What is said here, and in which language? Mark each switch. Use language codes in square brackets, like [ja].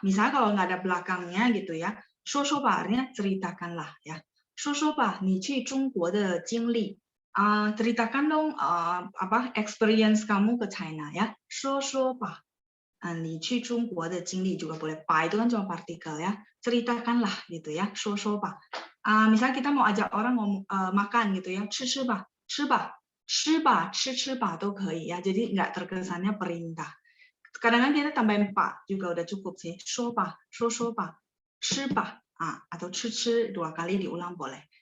[id] Misalnya kalau nggak ada belakangnya gitu ya, [zh] 说吧 [id] artinya ceritakanlah ya. [zh] 说吧你去中国的经历, [id] ceritakan dong apa experience kamu ke China ya, [zh] 说吧. 你去中国的经历 [id] juga boleh. 把 itu kan cuma partikel ya, ceritakanlah gitu ya, [zh] 说吧. [id] Misalnya kita mau ajak orang makan gitu ya, [zh] 吃吧, 吃吧. 吃吧, 吃吧 都可以 [id] ya, jadi nggak terkesannya perintah. Kadang-kadang kita tambahin pak juga udah cukup sih, [zh] 说吧, 说吧, 吃吧, [id] atau 吃 2 kali diulang boleh.